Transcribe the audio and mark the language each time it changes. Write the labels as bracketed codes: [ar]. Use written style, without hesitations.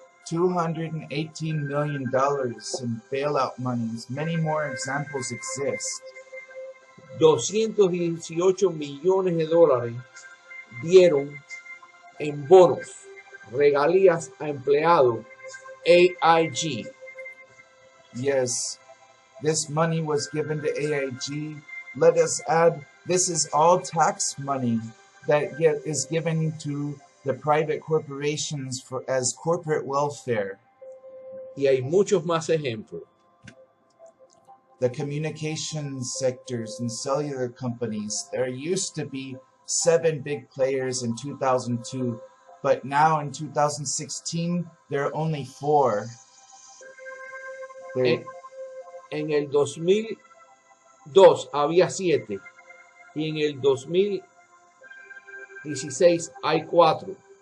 [en] $218 million in bailout monies. Many more examples exist. [es] 218 millones de dólares dieron en bonos, regalías a empleados, AIG. [en] Yes, this money was given to AIG. Let us add, this is all tax money that is given to the private corporations as corporate welfare. [es] Y hay muchos más ejemplos. [en] The communications sectors and cellular companies, there used to be 7 big players in 2002, but now in 2016, there are only 4. [es] En el 2002 había 7 y en el 2016 hay 4.